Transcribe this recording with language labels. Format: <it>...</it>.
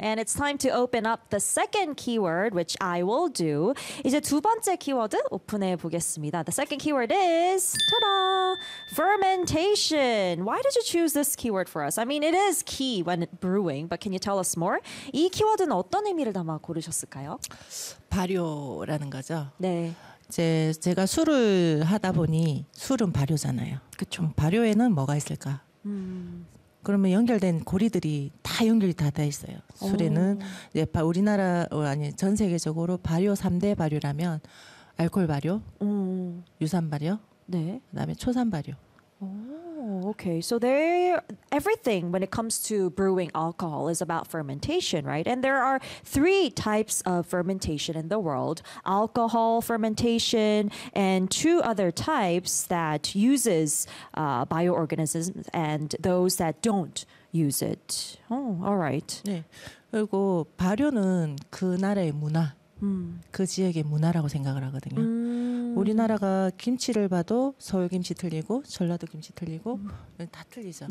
<en>And it's time to open up the second keyword, which I will do.</en> <ko>이제 두 번째 키워드 오픈해 보겠습니다.</ko> <en>The second keyword is, ta-da, fermentation. Why did you choose this keyword for us? I mean, it is key when brewing, but can you tell us more?</en> <ko>이 키워드는 어떤 의미를 담아 고르셨을까요? 발효라는 거죠. 네. 제가 술을 하다 보니 술은 발효잖아요. 그쵸. 발효에는 뭐가 있을까? 그러면 연결된 고리들이 다 연결이 다 돼 있어요. 술에는 이제 우리나라 아니 전 세계적으로 발효 3대 발효라면 알코올 발효, 유산 발효, 네. 그다음에 초산 발효.</ko> <en>Okay, so there, everything when it comes to brewing alcohol is about fermentation, right? And there are three types of fermentation in the world: alcohol fermentation and two other types that uses bioorganisms and those that don't use it. Oh, all right.</en> <ko>네, 그리고 발효는 그 나라의 문화, 그 지역의 문화라고 생각을 하거든요. 우리나라가 김치를 봐도 서울 김치 틀리고 전라도 김치 틀리고 다 틀리죠.</ko>